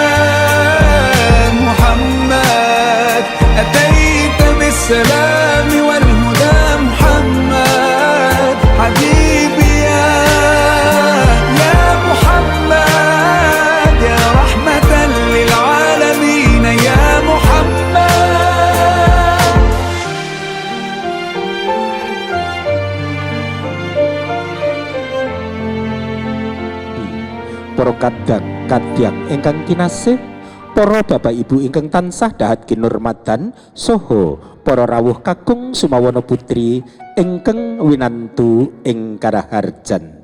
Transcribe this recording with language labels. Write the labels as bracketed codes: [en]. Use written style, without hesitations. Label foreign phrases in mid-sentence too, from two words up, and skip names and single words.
[ar] محمد أتيت بالسلام والهدى محمد حبيبي يا محمد يا رحمة للعالمين يا محمد. [jv] Para kadang ingkang kinasih, para bapak ibu ingkang tansah dahat kinurmatan, soho para rawuh kakung sumawana putri ingkang winantu ing karaharjan.